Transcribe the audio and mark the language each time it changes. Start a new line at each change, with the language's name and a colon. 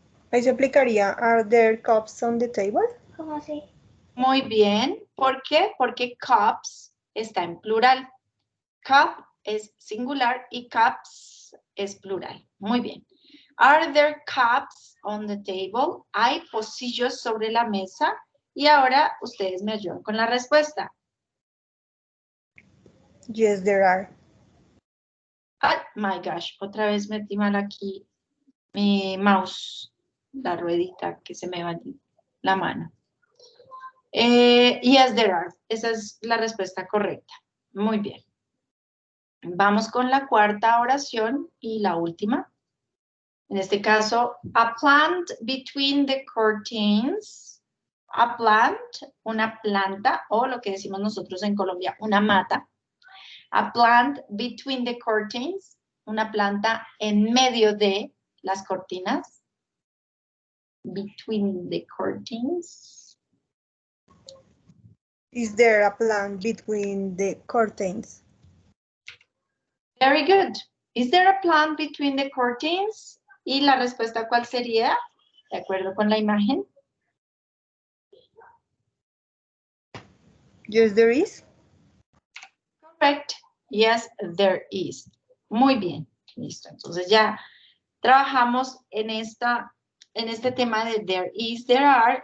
Spanish: Ahí se aplicaría,
English: are there cups on the table?
Spanish: ¿Cómo así? Muy bien. ¿Por qué? Porque cups está en plural. Cup es singular y cups es plural. Muy bien.
English: Are there cups on the table?
Spanish: ¿Hay pocillos sobre la mesa? Y ahora ustedes me ayudan con la respuesta.
English: Yes, there are. Oh my gosh,
Spanish: otra vez metí mal aquí mi mouse, la ruedita que se me va en la mano.
English: Yes, there are.
Spanish: Esa es la respuesta correcta. Muy bien. Vamos con la cuarta oración y la última. En este caso,
English: a plant between the curtains. A plant,
Spanish: una planta, o lo que decimos nosotros en Colombia, una mata.
English: A plant between the curtains,
Spanish: una planta en medio de las cortinas.
English: Between the curtains. Is there a plant between the curtains? Very good. Is there a plant between the curtains?
Spanish: Y la respuesta, ¿cuál sería? De acuerdo con la imagen.
English: Yes, there is. Correct. Yes, there is.
Spanish: Muy bien. Listo. Entonces ya trabajamos en este tema de
English: there is, there are.